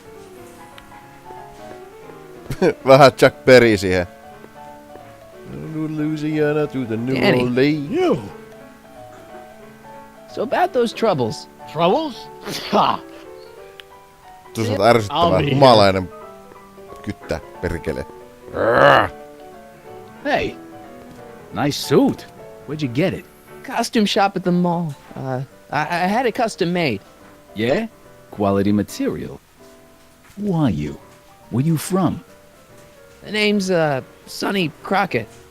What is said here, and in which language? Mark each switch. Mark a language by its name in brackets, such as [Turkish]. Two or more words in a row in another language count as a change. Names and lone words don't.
[Finnish] Vähän Jack Berry siihen. [English] Louisiana to the New Danny. Orleans. You. So about those troubles. Troubles? Ha! [Finnish] Tuossa on [English] I'll [Finnish] ärsyttävää. [English] be here. [Finnish] Humalainen kyttä, perkele. [English] Hey, nice suit. Where'd you get it? Costume shop at the mall. I had it custom made. Yeah? Quality material. Who are you? Where you from? The name's, Sonny Crockett.